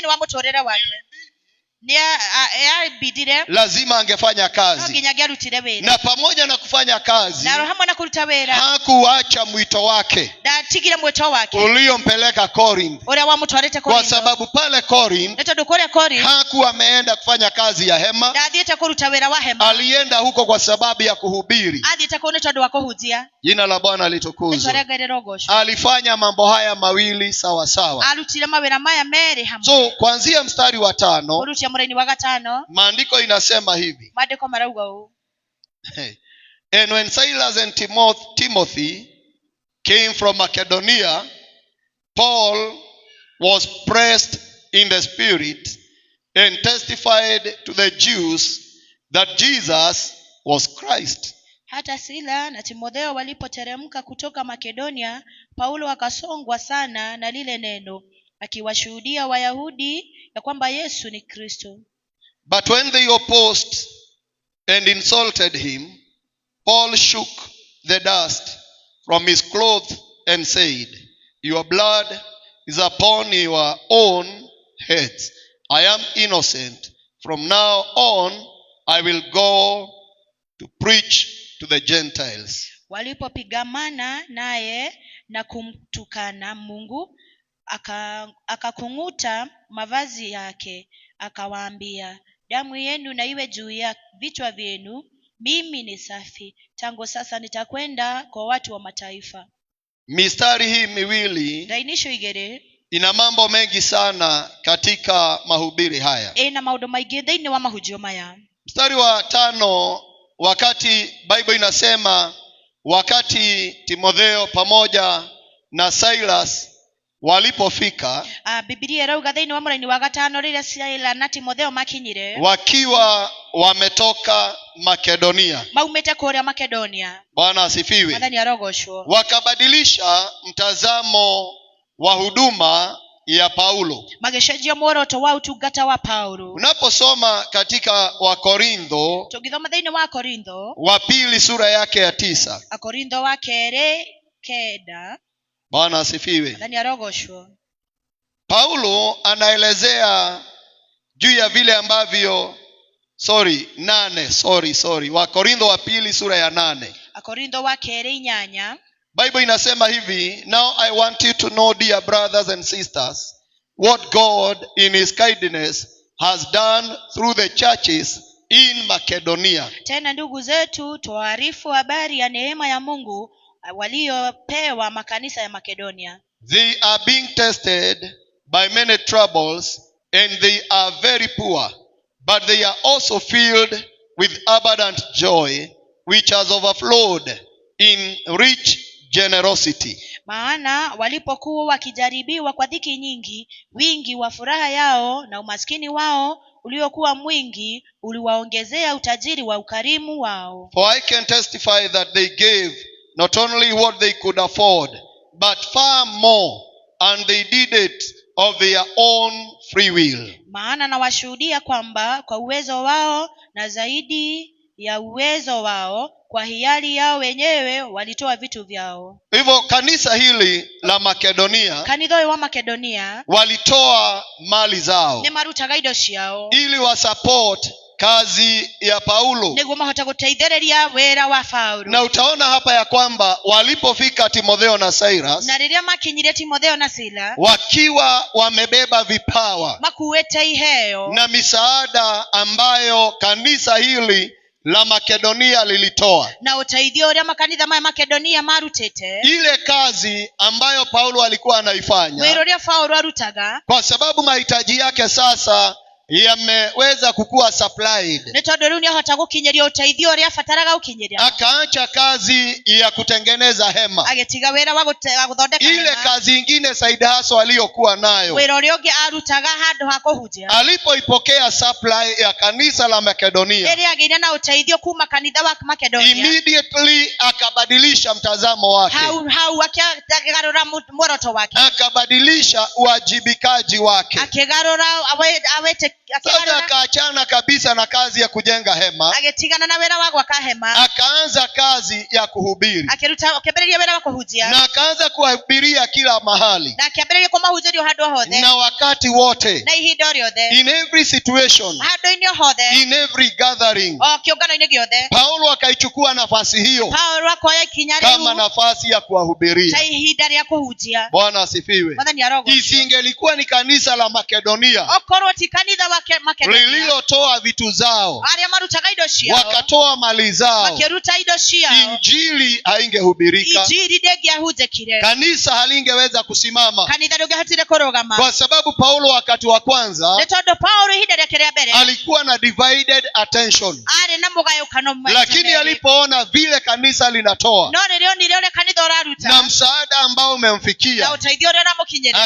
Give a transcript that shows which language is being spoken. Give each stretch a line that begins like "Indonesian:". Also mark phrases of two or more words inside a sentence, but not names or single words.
Swahili: Lazima angefanya kazi, na pamoja na kufanya kazi hakuacha mwito wake uliompeleka Corinth, kwa sababu pale Corinth hakuwa ameenda kufanya kazi ya hema, alienda huko kwa sababu ya kuhubiri. Jina la Bwana litukuzwe. Alifanya mambo haya mawili sawa sawa. So kuanzia mstari wa 5 maandiko inasema hivi:
English: And when Silas and Timothy came from Macedonia, Paul was pressed in the spirit and testified to the Jews that Jesus was Christ. Hata Sila na Timotheo walipoteremka kutoka Makedonia, Paulo akasongwa sana na lile neno, akiwashuhudia Wayahudi ya kwamba Yesu ni Kristo. But when they opposed and insulted him, Paul shook the dust from his clothes and said, Your blood is upon your own heads. I am innocent. From now on I will go to preach to the Gentiles.
Swahili: Walipopigamana naye na kumtukana Mungu, akakung'uta mavazi yake, akawaambia, damu yenu na iwe juu ya vichwa vyenu. Mimi ni safi. Tangu sasa nitakwenda kwa watu wa mataifa. Mistari hii miwili ina mambo mengi sana katika mahubiri haya. Mstari wa 5, wakati Bible inasema wakati Timotheo pamoja na Silas walipofika,
Kikuyu: Biblia irauga thiini wa muraini wa 5 rĩrĩa Sila na Timotheo makinyire,
Swahili: wakiwa wametoka Makedonia.
Kikuyu: Maumete kũrĩa Makedonia.
Swahili: Bwana asifiwe.
Kikuyu: Mwathani arogoshwo.
Swahili: Wakabadilisha mtazamo wa huduma ya Paulo.
Kikuyu: magecenjia muoroto wa utungata wa Paulo.
Swahili: Unaposoma katika Wakorintho,
Kikuyu: tungithoma thĩinĩ wa Korintho
Swahili: wa pili sura yake ya 9.
Kikuyu: Akorintho wa 2:9.
Swahili: Bwana asifiwe. Ndani ya rogoshwo Paulo anaelezea juu ya vile ambavyo Wakorintho wa pili sura ya 8.
Kikuyu: Akorintho wa 2:8.
Swahili: Bible inasema hivi,
English: now I want you to know, dear brothers and sisters, what God in his kindness has done through the churches in Macedonia.
Swahili: Tena ndugu zetu, tuarifu habari ya neema ya Mungu waliopewa makanisa ya Makedonia.
English: They are being tested by many troubles, and they are very poor, but they are also filled with abundant joy, which has overflowed in rich generosity.
Swahili: Maana walipokuwa wakijaribiwa kwa dhiki nyingi, wingi wa furaha yao na umaskini wao uliokuwa mwingi uliwaongezea utajiri wa ukarimu wao.
English: For I can testify that they gave not only what they could afford, but far more, and they did it of their own free will.
Swahili: Maana nawashuhudia kwamba kwa uwezo wao na zaidi ya uwezo wao, kwa hiari yao wenyewe walitoa vitu vyao. Hivyo kanisa hili la Makedonia,
Kikuyu: kanitha wa Makedonia,
Swahili: walitoa mali zao
Kikuyu: ne marutaga indo ciao
Swahili: ili wasupport kazi ya Paulo,
Kikuyu: niguo mahota guteithĩrĩria wĩra wa Paulo.
Swahili: Na utaona hapa ya kwamba walipofika Timotheo na Silas,
Kikuyu: na rĩrĩa makinyire Timotheo na Sila,
Swahili: wakiwa wamebeba vipawa
Kikuyu: makuĩte iheo
Swahili: na misaada ambayo kanisa hili la Makedonia lilitoa,
Kikuyu: na uteithio ũrĩa makanitha ma Makedonia marutĩte,
Swahili: ile kazi ambayo Paulo alikuwa anaifanya,
Kikuyu: wĩra ũrĩa Paulo arutaga,
Swahili: kwa sababu mahitaji yake sasa yameweza kukua supplied,
Kikuyu: nĩ tondũ rĩu nĩahota gũkinyĩria ũteithio ũrĩa abataraga gũkinyĩria.
Swahili: Akaacha kazi ya kutengeneza hema,
Kikuyu: agĩtiga wĩra wa gũthondeka
Swahili: ile hema, kazi ingine
English: side hustle
Swahili: aliyokuwa nayo,
Kikuyu: wĩra ũrĩa ũngĩ arutaga handũ ha kũhunjia.
Swahili: Alipoipokea supply ya kanisa la Makedonia,
Kikuyu: rĩrĩa agĩire na ũteithio kuma kanitha wa Makedonia,
Swahili: immediately akabadilisha mtazamo wake,
Kikuyu: hau akĩgarũra muoroto wake,
Swahili: akabadilisha uwajibikaji wake,
Kikuyu: akĩgarũra
Swahili: sasa akaachana kabisa na kazi ya kujenga hema,
Kikuyu: agĩtigana na wĩra wa gwaka hema,
Swahili: akaanza kazi ya kuhubiri,
Kikuyu: akĩambĩrĩria wĩra wa kũhunjia,
Swahili: na akaanza kuhubiria kila mahali,
Kikuyu: na akĩambĩrĩria kũmahunjĩria handũ hothe,
Swahili: na wakati wote,
Kikuyu: na ihinda rĩothe,
English: in every situation,
Kikuyu: handũ-inĩ hothe,
English: in every gathering.
Kikuyu: kĩũngano-inĩ gĩothe.
Swahili: Paulo akaichukua nafasi hiyo
Kikuyu: Paulo akoya ikinya
Swahili: kama nafasi ya kuwahubiria.
Kikuyu: ta ihinda rĩa kũhunjia.
Swahili: Bwana asifiwe. Isingelikuwa ni kanisa la Makedonia
Kikuyu: okorwo ti kanitha wa Makedonia
Swahili: lililotoa vitu zao,
Kikuyu: arĩa marutaga indo ciao,
Swahili: wakatoa mali zao,
Kikuyu: makĩruta indo ciao,
Swahili: injili haingehubirika,
Kikuyu: injili ndĩngĩahunjĩkire,
Swahili: kanisa halingeweza kusimama,
Kikuyu: kanitha ndũngĩahotire kũrũgama,
Swahili: kwa sababu Paulo wakati wa kwanza,
Kikuyu: nĩ tondũ Paulo ihinda rĩake rĩa mbere
Swahili: alikuwa na
English: divided attention,
Kikuyu: arĩ na mũgayũkano mwega,
Swahili: lakini alipoona vile kanisa linatoa,
Kikuyu: no rĩrĩa onire ũrĩa kanitha ũraruta
Swahili: na msaada ambao umemfikia,
Kikuyu: na ũteithio ũrĩa ũramũkinyĩrĩra,